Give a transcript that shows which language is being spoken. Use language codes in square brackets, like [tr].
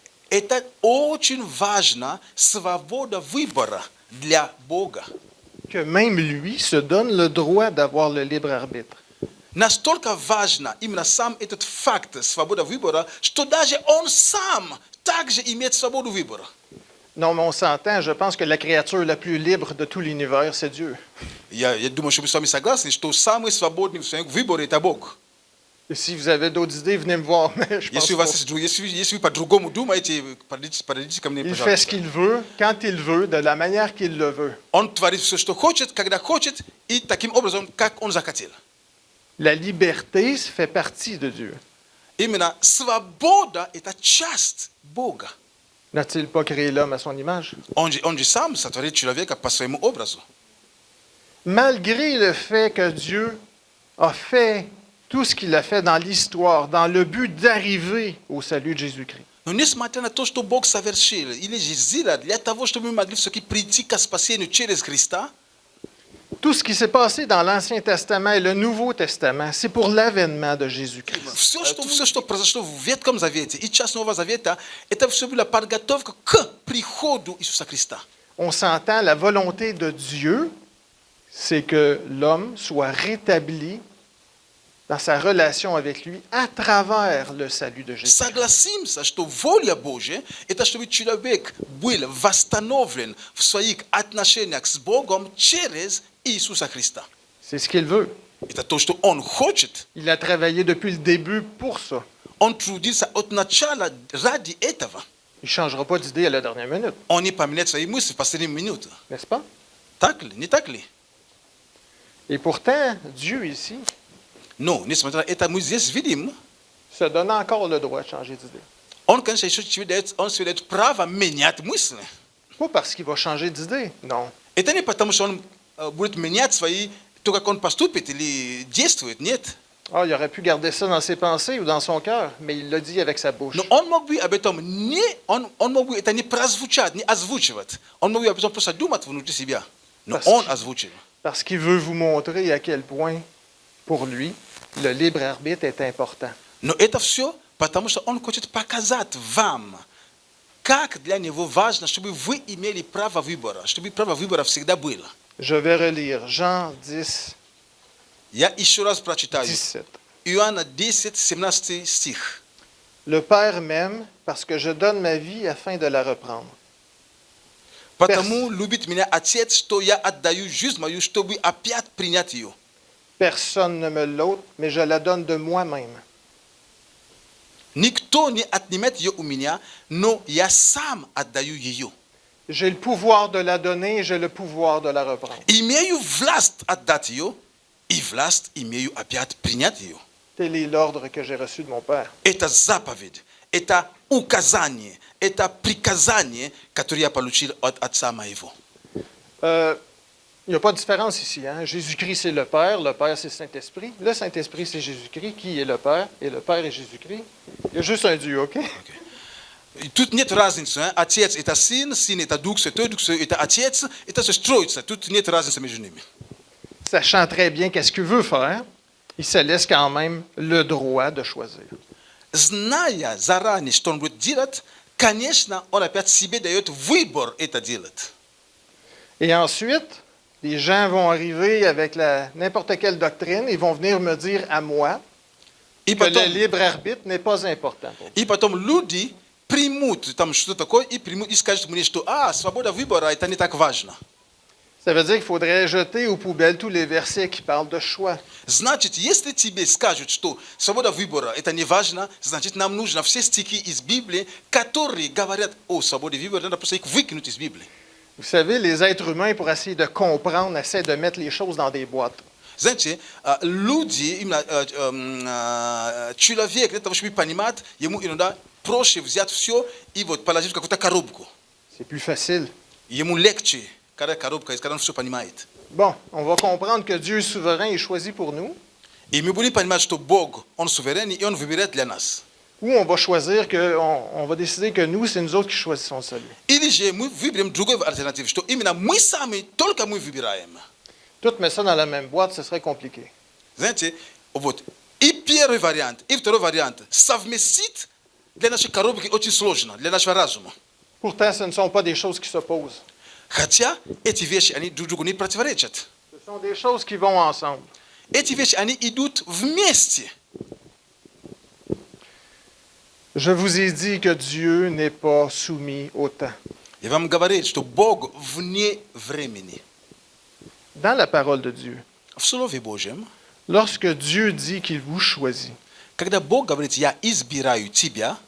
[ru] Это очень важно, свобода выбора для Бога. [fr] que même lui se donne le droit d'avoir le libre arbitre. [ru] Настолько важно именно сам этот факт свободы выбора, что даже Он сам также имеет свободу выбора. [fr] Non, mais on s'entend, je pense que la créature la plus libre de tout l'univers, c'est Dieu. [ru] Я думаю, что мы с вами согласны, что самый свободный в своем выборе – это Бог. [fr] Et si vous avez d'autres idées, venez me voir. Mais je pense [ru] Если вы по-другому думаете, подойдите ко мне, [fr] il fait ce [ru] пожалуйста. [fr] qu'il veut, quand il veut, de la manière qu'il le veut. [ru] Он творит все, что хочет, когда хочет, и таким образом, как Он захотел. [fr] La liberté fait partie de Dieu. [ru] Именно свобода – это часть Бога. [fr] N'a-t-il pas créé l'homme à son image? [ru] Он же сам сотворил человека по своему образу. [fr] Malgré le fait que Dieu a fait tout ce qu'il a fait dans l'histoire, dans le but d'arriver au salut de Jésus-Christ, [ru] Но несмотря на то, что Бог совершил, или же сделал для того, чтобы мы могли все-таки прийти к спасению через Христа, [fr] tout ce qui s'est passé dans l'Ancien Testament et le Nouveau Testament, c'est pour l'avènement de Jésus-Christ. [ru] все, что произошло в Ветхом Завете и часть Нового Завета, это все была подготовка к приходу Иисуса Христа. [fr] On s'entend, la volonté de Dieu, c'est que l'homme soit rétabli dans sa relation avec lui à travers le salut de Jésus. [ru] Согласимся, что воля Божья – это чтобы человек был восстановлен в своих отношениях с Богом через Иисуса Христа. [fr] C'est ce qu'il veut. [ru] Это то, что Он хочет. [fr] Il a travaillé depuis le début pour ça. [ru] Он трудится от начала ради этого. [fr] Il ne changera pas d'idée à la dernière minute, [ru] Он не поменяет свои мысли в последнюю минуту. [fr] n'est-ce pas? [ru] Так ли? Не так ли? [fr] Et pourtant, Dieu ici [ru] Но, несмотря на это, мы здесь видим, [fr] se donne encore le droit de changer d'idée. [ru] Он, конечно, еще себе дает право менять мысли. [fr] Pas parce qu'il va changer d'idée, non. [ru] Это не потому, что Он будет менять то, как Он поступит или действует, нет. [fr] Ah, il aurait pu garder ça dans ses pensées ou dans son cœur, mais il l'a dit avec sa bouche. [ru] Но Он мог бы об этом он мог бы это не прозвучать, не озвучивать. Он мог бы об этом просто думать внутри себя. Но Он озвучил. [fr] Parce qu'il veut vous montrer à quel point, pour lui, le libre arbitre est important. [ru] Но это все потому, что Он хочет показать вам, как для Него важно, чтобы вы имели право выбора, чтобы право выбора всегда было. [fr] Je vais relire Jean 10, [ru] Я еще раз прочитаю. [fr] 17. [ru] Иоанна 10, 17 стих. [fr] Le Père m'aime parce que je donne ma vie afin de la reprendre. [ru] Потому любит меня Отец, что я отдаю жизнь мою, чтобы опять принять ее. [fr] Personne ne me l'ôte, mais je la donne de moi-même. [ru] Никто не отнимет ее у меня, но я сам отдаю ее. [fr] J'ai le pouvoir de la donner et j'ai le pouvoir de la reprendre. [ru] Имею власть отдать ее, и власть имею опять принять ее. [fr] Tel est l'ordre que j'ai reçu de mon Père. [ru] Это заповедь, это указание, это приказание, которое я получил от Отца моего. [fr] Il n'y a pas de différence ici. Hein? Jésus-Christ, c'est le Père c'est le Saint-Esprit. Le Saint-Esprit, c'est Jésus-Christ. Qui est le Père? Et le Père est Jésus-Christ. Il y a juste un Dieu, OK? [ru] Тут нет разницы. Отец – это Сын, Сын – это Дух Святой, Дух Святой – это Отец. Это все строится. Тут нет разницы между ними. [fr] sachant très bien qu'est-ce qu'il veut faire, il se laisse quand même le droit de choisir. [ru] Зная заранее, что он будет делать, конечно, он опять себе дает выбор это делать. [fr] Et ensuite, les gens vont arriver avec n'importe quelle doctrine, ils vont venir me dire à moi [ru] И [fr] que le [ru] потом, [fr] libre arbitre n'est pas important pour moi. [ru] и потом люди примут там что такое и примут и скажут мне, что свобода выбора это не так важно. [fr] Ça veut dire qu'il faudrait jeter aux poubelles tous les versets qui parlent de choix. [ru] Значит, если тебе скажут, что свобода выбора это не важно, значит, нам нужно все стихи из Библии, которые говорят о свободе выбора, надо просто их выкинуть из Библии. [fr] Vous savez, les êtres humains, pour essayer de comprendre, essaient de mettre les choses dans des boîtes. [ru] Знаете, люди, именно человек для того, чтобы понимать, ему иногда проще взять все и вот положить в какую-то коробку. [fr] C'est plus facile. [ru] Ему легче, когда коробка есть, когда он все понимает. [fr] Bon, on va comprendre que Dieu est souverain et choisit pour nous, [ru] И мы будем понимать, что Бог, Он суверен, и Он выбирает для нас. [fr] ou on va choisir on va décider que nous, c'est nous autres qui choisissons le salut. [ru] Или же мы выберем другую альтернативу, что именно мы сами, только мы выбираем. [fr] Tout mettre ça dans la même boîte, ce serait compliqué. [ru] Знаете, вот и первый вариант, и второй вариант совместить для нашей коробки очень сложно, для нашего разума. [fr] Pourtant, ce ne sont pas des choses qui s'opposent. [ru] Хотя эти вещи, они друг другу не противоречат. [fr] Ce sont des choses qui vont ensemble. [ru] Эти вещи, они идут вместе. [fr] Je vous ai dit que Dieu n'est pas soumis au temps. [ru] Я вам говорю, что Бог вне времени. [fr] Dans la parole de Dieu, [ru] В Слове Божьем, [fr] lorsque Dieu dit qu'il vous choisit, [ru] когда Бог говорит, я избираю тебя,